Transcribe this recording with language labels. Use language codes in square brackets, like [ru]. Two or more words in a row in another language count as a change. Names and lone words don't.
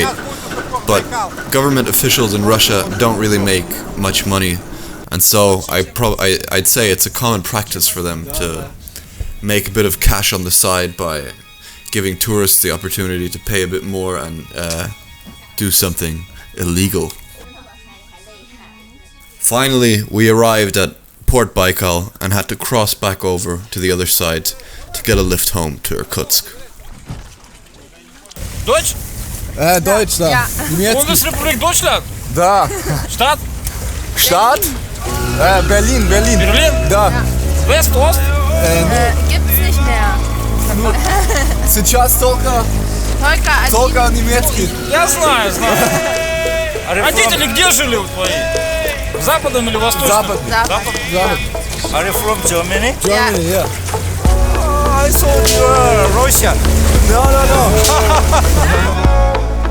[en] But government officials in Russia don't really make much money, and so I'd say it's a common practice for them to make a bit of cash on the side by giving tourists the opportunity to pay a bit more and do something illegal. Finally, we arrived at Port Baikal and had to cross back over to the other side to get a lift home to Irkutsk. [de] Deutsch? Deutsch, da. Ja. [ru] Немецкий. [de] Bundesrepublik Deutschland? [ru] Да. [de] Stadt? Stadt? Berlin. Berlin? [ru] Да. [de] West, Ost? Gibt's nicht mehr. [ru] Сейчас только немецкий. Я знаю. А родители где жили твои? Западом или восточным? Запад. [en] Are you from Germany? Germany, yeah. I thought you were Russia. No.